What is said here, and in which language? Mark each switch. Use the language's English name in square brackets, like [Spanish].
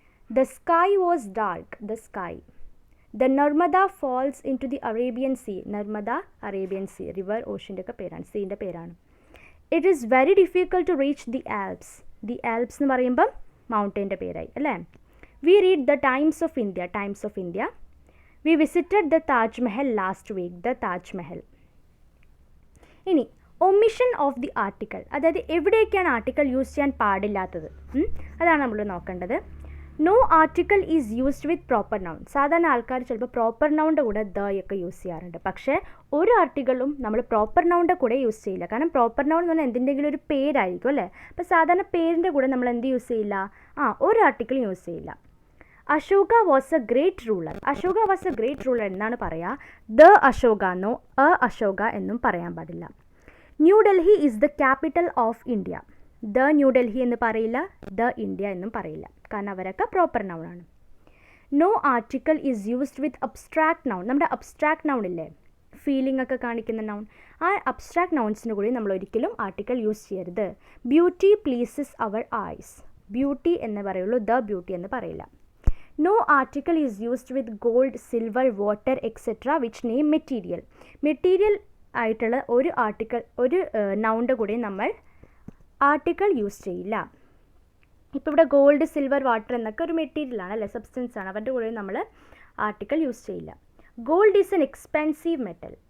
[English] The sky was dark. The sky. The Narmada falls into the Arabian Sea. [Malayalam] Narmada Arabian sea, river ഓഷ്യൻ്റെ ഒക്കെ പേരാണ്, സീൻ്റെ പേരാണ്. [English] it is very difficult to reach [Malayalam] the Alps. The Alps എന്ന് പറയുമ്പം മൗണ്ടൈൻ്റെ പേരായി അല്ലേ. [English] We read the Times of India. Times of India. We visited the Taj Mahal last week. The Taj Mahal. [Malayalam] ഇനി omission of the article, അതായത് എവിടെയൊക്കെയാണ് article use ചെയ്യാൻ പാടില്ലാത്തത്, അതാണ് നമ്മൾ നോക്കേണ്ടത്. [English] No article is used with proper noun. [Malayalam] സാധാരണ ആൾക്കാർ ചിലപ്പോൾ പ്രോപ്പർ നൗണിൻ്റെ കൂടെ ദ ഒക്കെ യൂസ് ചെയ്യാറുണ്ട്. പക്ഷേ ഒരു ആർട്ടിക്കിളും നമ്മൾ പ്രോപ്പർ നൗണിൻ്റെ കൂടെ യൂസ് ചെയ്യില്ല. കാരണം പ്രോപ്പർ നൗൺ എന്ന് പറഞ്ഞാൽ എന്തിൻ്റെങ്കിലും ഒരു പേരായിരിക്കും അല്ലേ. അപ്പോൾ സാധാരണ പേരിൻ്റെ കൂടെ നമ്മൾ എന്ത് യൂസ് ചെയ്യില്ല, ഒരു ആർട്ടിക്കിൾ യൂസ് ചെയ്യില്ല. [English] Ashoka was a great ruler. Ashoka was a great ruler [Malayalam] എന്നാണ് പറയുക. ദ അശോക എന്നോ അശോക എന്നും പറയാൻ പാടില്ല. [English] New Delhi is the capital of India. [Malayalam] The New Delhi എന്ന് പറയില്ല, ദ ഇന്ത്യ എന്നും പറയില്ല, കാരണം അവരൊക്കെ പ്രോപ്പർ നൗൺ ആണ്. [English] No article is used with abstract noun. [Malayalam] നമ്മുടെ അബ്സ്ട്രാക്ട് നൗൺ ഇല്ലേ, ഫീലിംഗ് ഒക്കെ കാണിക്കുന്ന നൗൺ, ആ അബ്സ്ട്രാക്ട് നൗൺസിന് കൂടി നമ്മൾ ഒരിക്കലും ആർട്ടിക്കിൾ യൂസ് ചെയ്യരുത്. [English] Beauty pleases our eyes. [Malayalam] Beauty എന്ന് പറയുള്ളൂ, ദ ബ്യൂട്ടി എന്ന് പറയില്ല. [English] No article is used with gold, silver, water, etc. which name material. [Malayalam] Material ആയിട്ടുള്ള ഒരു ആർട്ടിക്കിൾ, ഒരു നൗണിൻ്റെ കൂടെ നമ്മൾ ആർട്ടിക്കിൾ യൂസ് ചെയ്യില്ല. ഇപ്പോൾ ഇവിടെ ഗോൾഡ്, സിൽവർ, വാട്ടർ എന്നൊക്കെ ഒരു മെറ്റീരിയലാണ് അല്ലേ, സബ്സ്റ്റൻസ് ആണ്. അവരുടെ കൂടെ നമ്മൾ ആർട്ടിക്കിൾ യൂസ് ചെയ്യില്ല. [English] Gold is an expensive metal.